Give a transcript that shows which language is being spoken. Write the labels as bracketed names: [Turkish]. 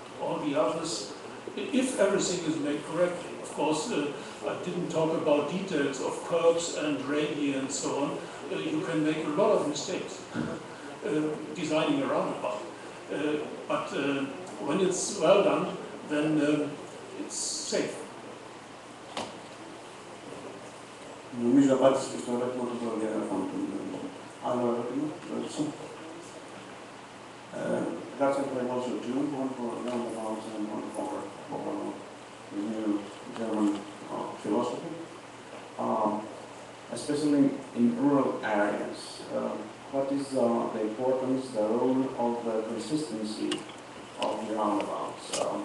[English] All the others, if everything is made correctly, of course, I didn't talk about details of curbs and radii and so on. You can make a lot of mistakes designing a roundabout. But when it's well done, then it's safe. [Greek] Νομίζω απάντησε και στο ερώτημα του προδιαγραφών του. Άλλο ερώτημα, ερώτηση. [English] That's what I also do, one for roundabouts and one for the new German philosophy. Especially in rural areas, what is the importance, the role of the consistency of the roundabouts?